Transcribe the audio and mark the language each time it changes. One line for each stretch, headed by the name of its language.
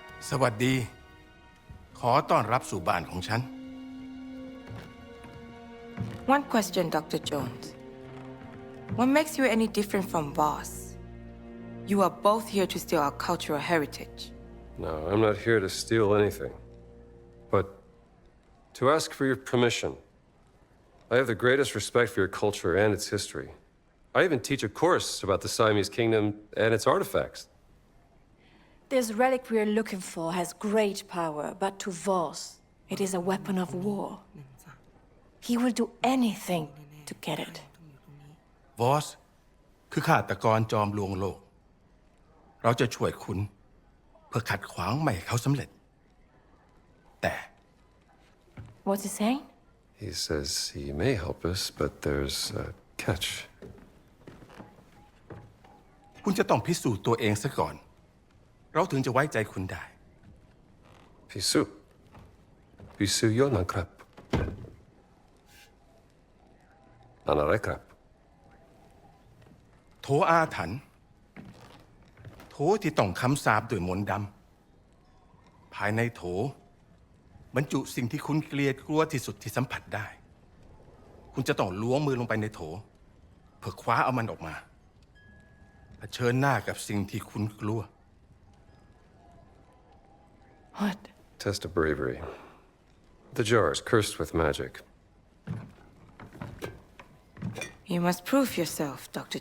Thai: สวัสดีขอต้อนรับสู่บ้านของฉัน
English: One question, Dr. Jones. What makes you any different from Voss? You are both here to steal our cultural heritage. No, I'm not here to steal anything. But to ask for your permission. I have the greatest respect for your culture and its history. I even teach a course about the Siamese kingdom and its artifacts. This relic we are looking for has great power, but to Voss, it is a weapon of war. He will do anything to get it.
Thai: Voss คือฆาตกรจอมลวงโลก เราจะช่วยคุณเพื่อขัดขวางไม่ให้เขาสำเร็จ แต่
English: What's he saying? He says he may help us, but there's a catch.
Thai: คุณจะต้องพิสูจน์ตัวเองซะก่อน เราถึงจะไว้ใจคุณได้ Pisu yonan krap. Anare krap. โถอาถรรพ์โถที่ต้องคำสาปด้วยมนต์ดำภายในโถบรรจุสิ่งที่คุณเกลียดกลัวที่สุดที่สัมผัสได้ คุณจะต้องล้วงมือลงไปในโถเพื่อคว้าเอามันออกมาเผชิญหน้ากับสิ่งที่คุณกลัว
English: What? Test of bravery. The jar is cursed with magic. You must prove yourself, Dr.